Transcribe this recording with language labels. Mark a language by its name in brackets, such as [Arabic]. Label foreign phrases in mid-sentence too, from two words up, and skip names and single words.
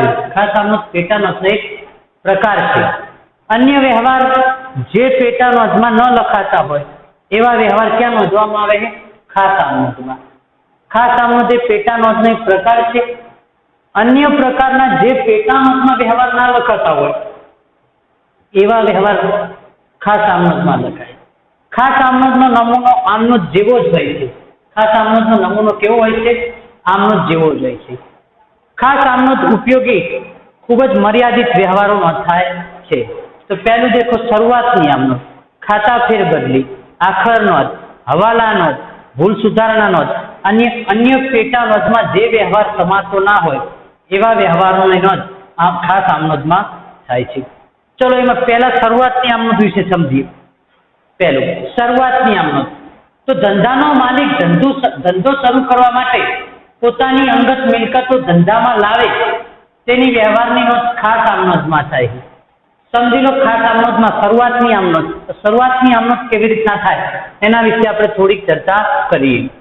[Gujarati] ખાસ આમનોંધ પેટા નોંધનો એક પ્રકાર હૈ। અન્ય વ્યવહાર જે પેટા નોંધમાં ન લખાતા હોય એવા વ્યવહાર ક્યાં નોંધવામાં આવે છે? ખાસ આમનોંધમાં। ખાસ આમનોંધ એ પેટા નોંધનો એક પ્રકાર હૈ। અન્ય પ્રકારના જે પેટા નોંધમાં વ્યવહાર ના લખાતા હોય એવા વ્યવહાર ખાસ આમનોંધમાં લખાય। ખાસ આમનોંધનો નમૂનો આમનોંધ જેવો જ હોય છે। ખાસ આમનોંધનો નમૂનો કેવો હોય છે? આમનોંધ જેવો જ હોય છે। ખાસ આમનોંધ ઉપયોગી ખૂબ જ મર્યાદિત વ્યવહારોમાં થાય છે। તો પહેલું દેખો શરૂઆતની આમનોંધ, ખાતા ફેરબદલી, આખર નોંધ, હવાલા નોંધ, ભૂલ સુધારણા નોંધ, અન્ય પેટા નોંધમાં જે વ્યવહાર સમાતો ના હોય એવા વ્યવહારોની નોંધ ખાસ આમનોંધમાં થાય છે। ચલો એમાં પહેલા શરૂઆતની આમનોંધ વિશે સમજીએ। પહેલું શરૂઆતની આમ નોંધ. તો ધંધાનો માલિક ધંધો શરૂ કરવા માટે પોતાની અંગત મિલકતો ધંધામાં લાવે તેની વ્યવહારની નોંધ ખાસ આમ નોંધમાં થાય છે. સમજી લો ખાસ આમ નોંધમાં શરૂઆતની આમ નોંધ. શરૂઆતની આમ નોંધ કેવી રીતના થાય એના વિશે આપણે થોડીક ચર્ચા કરીએ.